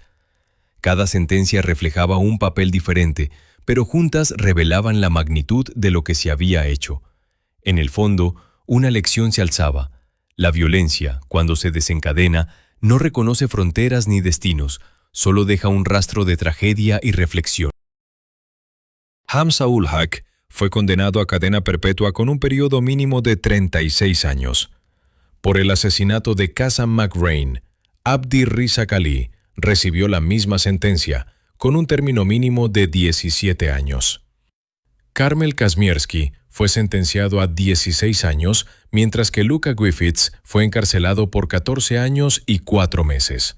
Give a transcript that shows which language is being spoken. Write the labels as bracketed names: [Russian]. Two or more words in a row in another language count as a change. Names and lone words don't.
[Spanish] Cada sentencia reflejaba un papel diferente, pero juntas revelaban la magnitud de lo que se había hecho. En el fondo, una lección se alzaba. La violencia, cuando se desencadena, no reconoce fronteras ni destinos, solo deja un rastro de tragedia y reflexión. Hamza ul Haq fue condenado a cadena perpetua con un periodo mínimo de 36 años. Por el asesinato de Kazan McRae, Abdi Rizak Ali recibió la misma sentencia, con un término mínimo de 17 años. Carmel Kazmierski fue sentenciado a 16 años, mientras que Luca Griffiths fue encarcelado por 14 años y 4 meses.